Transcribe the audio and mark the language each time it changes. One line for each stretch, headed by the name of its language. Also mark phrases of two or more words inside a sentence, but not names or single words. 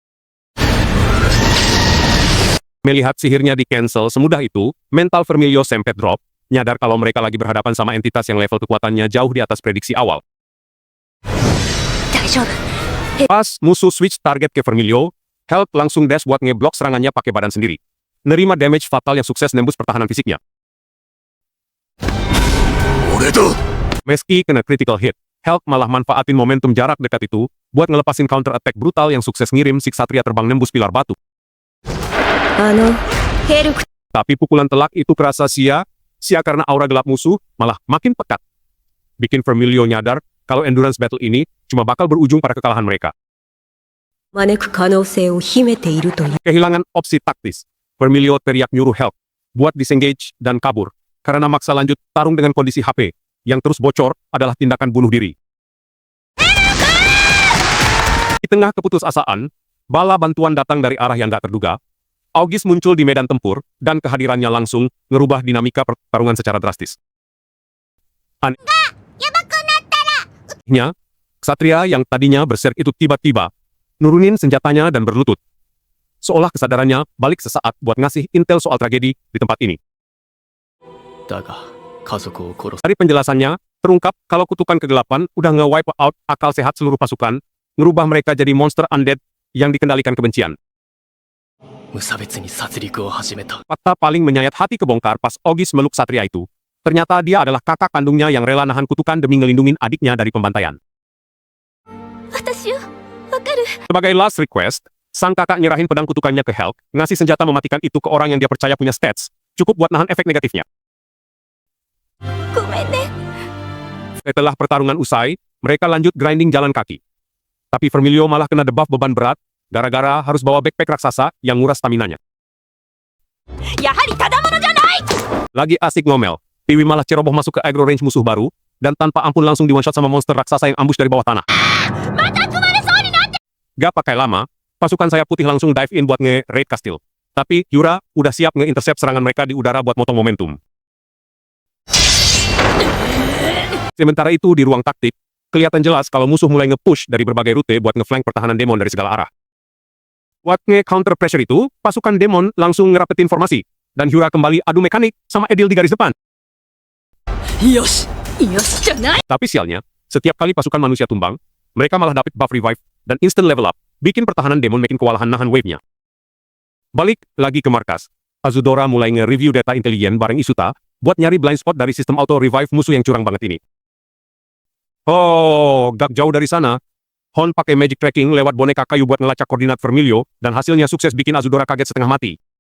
Indonesian: Melihat sihirnya di-cancel semudah itu, mental Vermilio sempet drop, nyadar kalau mereka lagi berhadapan sama entitas yang level kekuatannya jauh di atas prediksi awal.
Japanese: 大丈夫。
Indonesian: Pas musuh
English: switch target
Indonesian: ke Vermilio, Help langsung dash buat ngeblok serangannya pakai badan sendiri. Nerima damage fatal yang sukses nembus pertahanan fisiknya.
Japanese: 俺だ
Indonesian: Meski kena
English: critical hit,
Indonesian: Help malah manfaatin momentum jarak dekat itu buat ngelepasin
English: counter attack
Indonesian: brutal yang sukses ngirim si Ksatria terbang nembus pilar batu.
Japanese: あのヘルク
Indonesian: Tapi pukulan telak itu kerasa sia karena aura gelap musuh malah makin pekat. Bikin Vermilio nyadar kalau
English: endurance battle
Indonesian: ini cuma bakal berujung pada kekalahan mereka.
Japanese: 招く可能性を秘めているという
Indonesian: Kehilangan opsi taktis, Vermilio teriak nyuruh Help buat disengage dan kabur, karena maksa lanjut tarung dengan kondisi HP, yang terus bocor adalah tindakan bunuh diri. Di tengah keputusasaan, bala bantuan datang dari arah yang gak terduga. August muncul di medan tempur, dan kehadirannya langsung ngerubah dinamika pertarungan secara drastis. Anehnya, Ksatria yang tadinya berserk itu tiba-tiba nurunin senjatanya dan berlutut. Seolah kesadarannya balik sesaat buat ngasih intel soal tragedi di tempat ini.
Japanese: だが家族を殺す
Indonesian: Dari penjelasannya, terungkap kalau kutukan kegelapan udah nge-
English: wipe out
Indonesian: akal sehat seluruh pasukan, ngerubah mereka jadi monster undead yang dikendalikan kebencian.
Japanese: 無差別に殺戮を始めた
Indonesian: Fakta paling menyayat hati kebongkar pas August meluk Ksatria itu. Ternyata dia adalah kakak kandungnya yang rela nahan kutukan demi ngelindungin adiknya dari pembantaian.
Japanese: 私をわかる
Indonesian: Sebagai
English: last request,
Indonesian: sang kakak nyerahin pedang kutukannya ke Help, ngasih senjata mematikan itu ke orang yang dia percaya punya stats, cukup buat nahan efek negatifnya.
Japanese: ごめんね
Indonesian: Setelah pertarungan usai, mereka lanjut grinding jalan kaki. Tapi Vermilio malah kena debuff beban berat, gara-gara harus bawa backpack raksasa yang nguras staminanya.
Japanese: やはりただ者じゃない
Indonesian: Lagi asik ngomel, Piwi malah ceroboh masuk ke
English: aggro range
Indonesian: musuh baru, dan tanpa ampun langsung di
English: one shot
Indonesian: sama monster raksasa yang ambush dari bawah tanah. Gak pakai lama, pasukan sayap putih langsung
English: dive in
Indonesian: buat nge-raid kastil. Tapi Yura udah siap nge-intercept serangan mereka di udara buat motong momentum. Sementara itu di ruang taktik, kelihatan jelas kalau musuh mulai nge-push dari berbagai rute buat nge-flank pertahanan demon dari segala arah. Buat nge-
English: counter pressure
Indonesian: itu, pasukan demon langsung ngerapetin formasi, dan Yura kembali adu mekanik sama Edil di garis depan.
Japanese: よしよしじゃない
Indonesian: Tapi sialnya, setiap kali pasukan manusia tumbang, mereka malah dapet
English: buff revive
Indonesian: dan
English: instant level up,
Indonesian: bikin pertahanan demon makin kewalahan nahan wave-nya. Balik lagi ke markas, Azudora mulai nge-review data intelijen bareng Isuta, buat nyari
English: blind spot
Indonesian: dari sistem
English: auto revive
Indonesian: musuh yang curang banget ini. Oh, gak jauh dari sana, Hon pakai
English: magic tracking
Indonesian: lewat boneka kayu buat ngelacak koordinat Vermilio, dan hasilnya sukses bikin Azudora kaget setengah mati.